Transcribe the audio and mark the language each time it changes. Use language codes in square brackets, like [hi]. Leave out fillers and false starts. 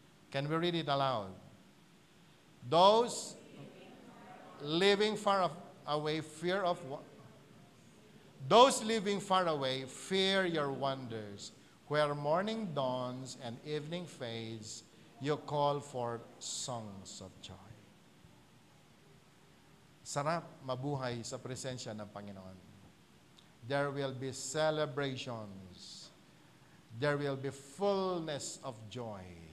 [en] Can we read it aloud? Those living far away fear of those living far away fear your wonders. Where morning dawns and evening fades, you call for songs of joy. [tl] Sarap mabuhay sa presensya ng Panginoon. [en] There will be celebrations. There will be fullness of joy.